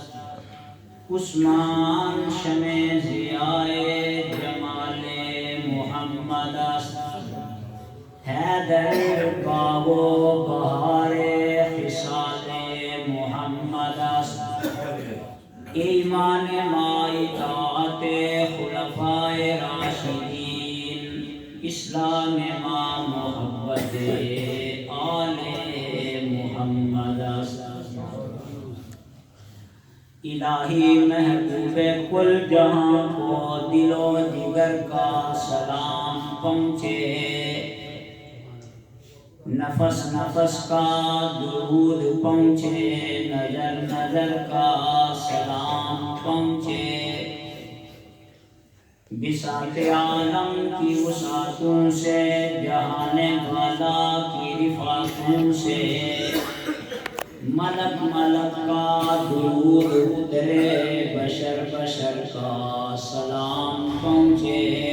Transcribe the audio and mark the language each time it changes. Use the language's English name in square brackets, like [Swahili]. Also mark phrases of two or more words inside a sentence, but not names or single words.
[Persian] عثمان شمع ضیاء جمال محمد است حیدر باغ و بہار خصال محمد است ایمان ما اطاعت خلفائے راشدین اسلام ما محبت آل محمد است [Urdu] الہی محبوب کل جہاں کو دل و جگر کا سلام پہنچے نفس نفس کا درود پہنچے نظر نظر کا سلام پہنچے بساط عالم کی وسعتوں سے جہان والا کی رفعتوں سے ملک ملک کا درود اترے بشر بشر کا سلام پہنچے